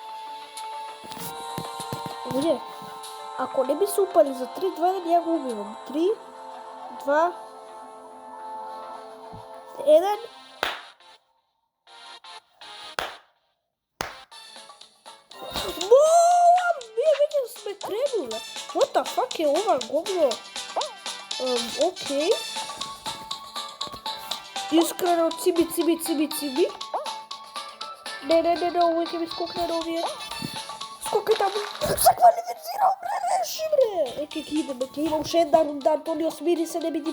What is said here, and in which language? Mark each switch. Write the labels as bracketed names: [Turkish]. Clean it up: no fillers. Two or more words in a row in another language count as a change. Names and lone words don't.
[Macedonian] Луѓе, ако не ми се упали за 3-2, ја го убивам. 3, 2, 1. Ние веќе сме требуле. [English] What the fuck [Macedonian] е ова говно? Окей. Искрено циби. Не, овој ќе ми скокне на овие. Скокај таму. Се квалифицирам, реши бре. Еке ќе идем уште една рунда, Антонио смири се, не биди.